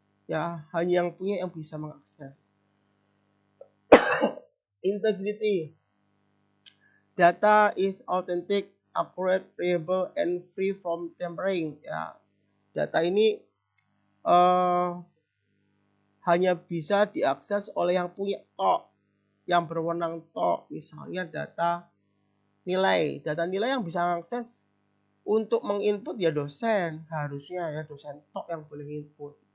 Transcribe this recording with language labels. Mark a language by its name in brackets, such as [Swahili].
[Indonesian] Ya, hanya yang punya yang bisa mengakses. [English] Integrity. Data is authentic, accurate, reliable, and free from tampering. [Indonesian] Ya, data ini hanya bisa diakses oleh yang punya tok, yang berwenang tok. Misalnya data nilai yang bisa mengakses untuk menginput ya dosen, harusnya ya dosen tok yang boleh input.